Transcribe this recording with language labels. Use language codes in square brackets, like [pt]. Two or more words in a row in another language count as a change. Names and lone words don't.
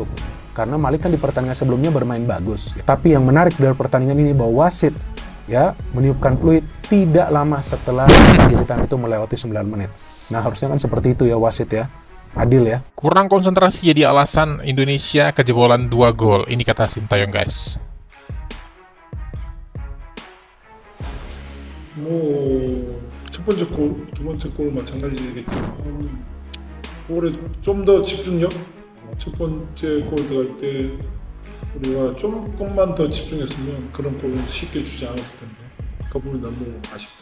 [id] Karena Malik kan di pertandingan sebelumnya bermain bagus. Tapi yang menarik dari pertandingan ini bahwa wasit ya meniupkan peluit tidak lama setelah jeritan itu melewati 9 menit. Nah, harusnya kan seperti itu ya wasit ya. Adil ya. Kurang konsentrasi jadi alasan Indonesia kejebolan 2 gol. Ini kata Sintayong guys. [ko] 첫 번째 골, 두 번째 골 마찬가지겠지만 골에 좀 더 집중력. 첫 번째 골 들어갈 때 우리가 조금만 더 집중했으면 그런 골은 쉽게 주지 않았을 텐데 그 부분이 너무 아쉽다.